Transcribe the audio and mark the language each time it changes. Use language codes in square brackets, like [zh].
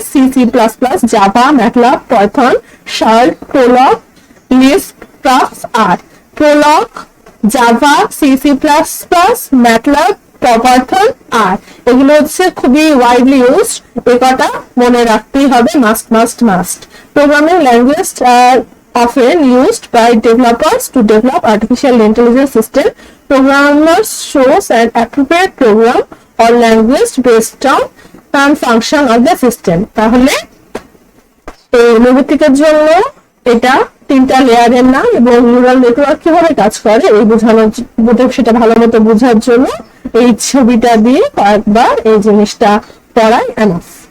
[bn] C++, Java, MATLAB, Python, Charles, Prolog, Lisp, crafts, আর Prolog, Java, C++, MATLAB, Python, আর এগুলো হচ্ছে খুবই widely used. এ কটা মনে রাখতেই হবে, must. [en] Programming languages are often used by developers to develop artificial intelligence system. Programmers choose an appropriate program or language based on some function of the system. [bn] তাহলে এই রোবোটিকের জন্য এটা 3টা লেয়ারের নাম, এবং নিউরাল নেটওয়ার্ক কিভাবে কাজ করে এই সেটা ভালো মতো বোঝার জন্য এই ছবিটা দিয়ে কয়েকবার এই জিনিসটা পড়াই এনাফ।